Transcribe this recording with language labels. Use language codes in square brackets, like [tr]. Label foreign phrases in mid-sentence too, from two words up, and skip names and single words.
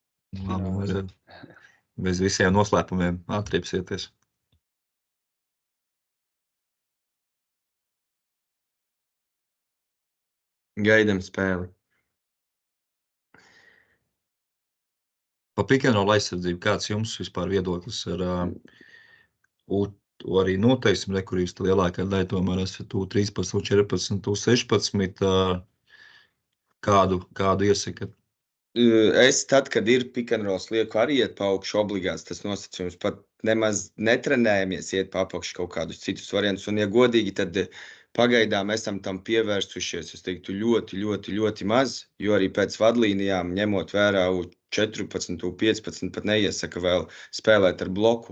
[lv] Bez visiem noslēpumiem atriepsieties. Gaidam spēli. Pa [en] pick-and-roll [lv] aizsardzību, kāds jums vispār viedoklis ar arī noteiksim, kur jūs lielākā daļa tomēr esat U13, U14, U16, kādu iesakat? Es tad, kad ir [en] pick-and-rolls, [lv] lieku arī iet pa augšu obligāts tas nosacījums. Pat nemaz netrenējamies iet pa apakšu kaut kādus citus variantus. Un, ja godīgi, tad pagaidām esam tam pievērstušies. Es teiktu ļoti maz, jo arī pēc vadlīnijām, ņemot vērā U14, U15, pat neiesaka vēl spēlēt ar bloku.